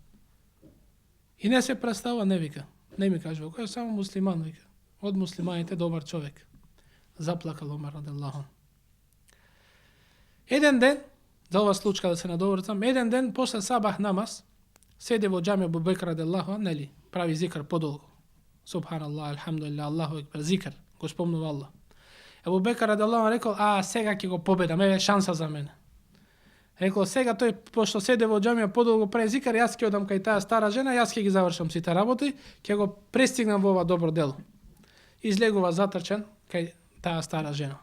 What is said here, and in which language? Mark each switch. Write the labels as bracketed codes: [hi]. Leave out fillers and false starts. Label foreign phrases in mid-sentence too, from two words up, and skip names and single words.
[mk] И не се представува, не, вика, не ми кажува, кој е само муслиман, вика, од муслиманите добар човек. Заплакал Омар [ar] رضي الله عنه. [mk] Еден ден, за ова случка да се надоврцам, еден ден после сабах намаз, седи во џамија Ебу Бекр [ar] رضي الله عنه, [mk] нели, прави зикр подолго. [ar] سبحان الله، الحمد لله، الله أكبر، ذكر, [mk] го спомнува Аллах. Ебу Бекр [ar] رضي الله عنه [mk] рекол: сега ќе го победам, еве шанса за мене. Рекол: сега тој, пошто седе во џамија подолго прави зикр, јас ќе одам кај таа стара жена, јас ќе ги завршам сите работи, ќе го пристигнам во ова добро дело. Излегува затрчен кај таа стара жена.